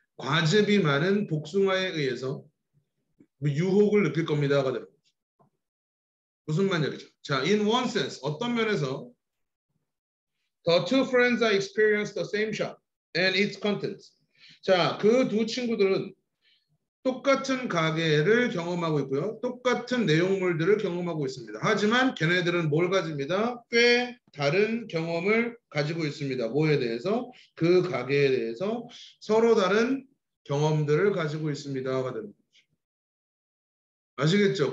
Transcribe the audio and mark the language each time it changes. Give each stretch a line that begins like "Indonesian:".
Korean: 과즙이 많은 복숭아에 의해서 유혹을 느낄 겁니다가 되는 거죠. 무슨 말이죠?
English: 자, in one sense,
Korean: 어떤 면에서
English: The two friends are experienced the same shop and its contents.
Korean: 자, 그 두 친구들은 똑같은 가게를 경험하고 있고요. 똑같은 내용물들을 경험하고 있습니다. 하지만 걔네들은 뭘 가집니다? 꽤 다른 경험을 가지고 있습니다. 뭐에 대해서? 그 가게에 대해서 서로 다른 경험들을 가지고 있습니다가 됩니다. 아시겠죠?